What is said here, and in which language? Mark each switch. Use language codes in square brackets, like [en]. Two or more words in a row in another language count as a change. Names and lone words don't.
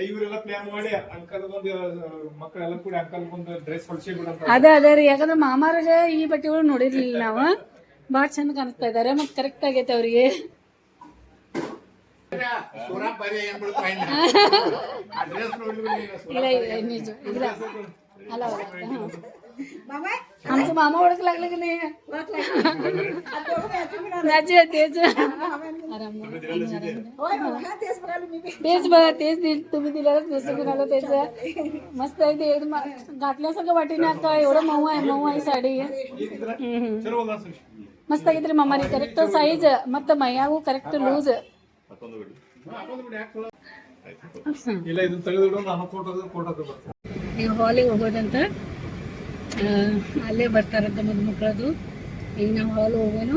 [kn] ಅದೇ ರೀ, ಯಾಕಂದ್ರೆ ಮಾಮಾರಾಗ ಈ ಬಟ್ಟೆಗಳು ನೋಡಿರ್ಲಿಲ್ಲ ನಾವು. ಭಾಳ ಚಂದ ಕಾಣಿಸ್ತಾ ಇದಾರೆ, ಮತ್ತೆ ಕರೆಕ್ಟ್ ಆಗೈತೆ ಅವ್ರಿಗೆ. ಇಲ್ಲ ನಿಜ ಇಲ್ಲ ಅಲ್ಲ [mr] आमचं मामा ओळख लागलं की नाही? तेच बघा, तेच तुम्ही दिल्यालाच नसतं कुणाला. त्याच मस्त आहे ते, घातल्यासारखं वाटेने. आता एवढं मऊ आहे साडी. मस्त [kn] ಆಗೈತ್ರಿ ಮಾಮಾರಿ. ಕರೆಕ್ಟ್ ಸೈಜ್ ಮತ್ತೆ ಮೈಯಾಗೂ ಕರೆಕ್ಟ್ ಲೂಸ್. ಈಗ ಹಾಲಿಗೆ ಹೋಗೋದಂತ, ಅಲ್ಲೇ ಬರ್ತಾರಂತ ಮಕ್ಕಳದು. ಈಗ ನಾವು ಹಾಲ್ ಹೋಗೋನು.